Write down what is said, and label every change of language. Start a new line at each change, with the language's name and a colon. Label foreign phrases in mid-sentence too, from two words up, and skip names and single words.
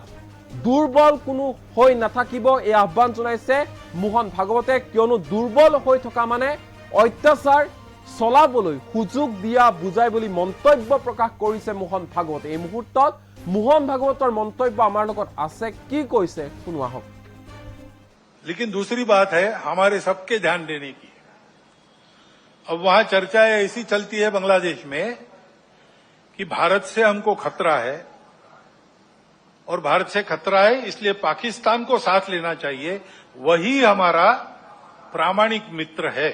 Assamese: দুৰ্বল কোনো হৈ নাথাকিব, এই আহ্বান জনাইছে মোহন ভাগৱতে। কিয়নো দুৰ্বল হৈ থকা মানে অত্যাচাৰ চলাবলৈ সুযোগ দিয়া বুজায় বুলি মন্তব্য প্ৰকাশ কৰিছে মোহন ভাগৱতে। এই মুহূৰ্তত মোহন ভাগৱতৰ মন্তব্য আমাৰ লগত আছে, কি কৈছে শুনো আহক।
Hindi: लेकिन दूसरी बात है हमारे सबके ध्यान देने की। अब वहां चर्चाएं ऐसी चलती है बांग्लादेश में कि भारत से हमको खतरा है और भारत से खतरा है इसलिए पाकिस्तान को साथ लेना चाहिए, वही हमारा प्रामाणिक मित्र है।